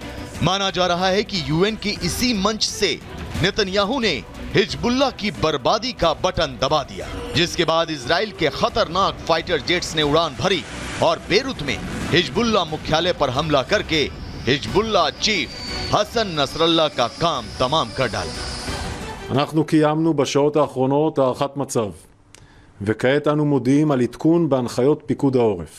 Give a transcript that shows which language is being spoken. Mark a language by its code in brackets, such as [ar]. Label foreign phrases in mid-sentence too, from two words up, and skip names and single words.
[hi] माना जा रहा है कि यूएन के इसी मंच से नेतन्याहू ने हिजबुल्लाह की बर्बादी का बटन दबा दिया, जिसके बाद इजराइल के खतरनाक [en] fighter jets [hi] ने उड़ान भरी और बेरूत में हिजबुल्लाह मुख्यालय पर हमला करके हिजबुल्लाह चीफ हसन נסראללה का काम तमाम कर डाला। [he] אנחנו קיימנו בשעות האחרונות הערכת מצב, וכעת אנו מודיעים על עדכון בהנחיות פיקוד העורף.